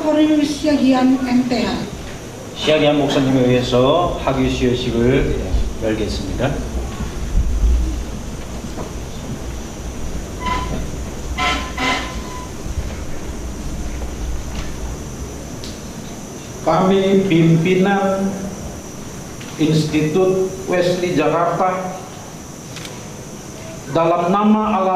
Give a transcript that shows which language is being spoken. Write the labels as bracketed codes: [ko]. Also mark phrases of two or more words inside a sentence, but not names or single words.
[ko] Cornelius Siagian MTH. 시아기안 목사님에 의해서 학위 수여식을 열겠습니다. [id] Kami pimpinan Institut Wesley Jakarta dalam nama Allah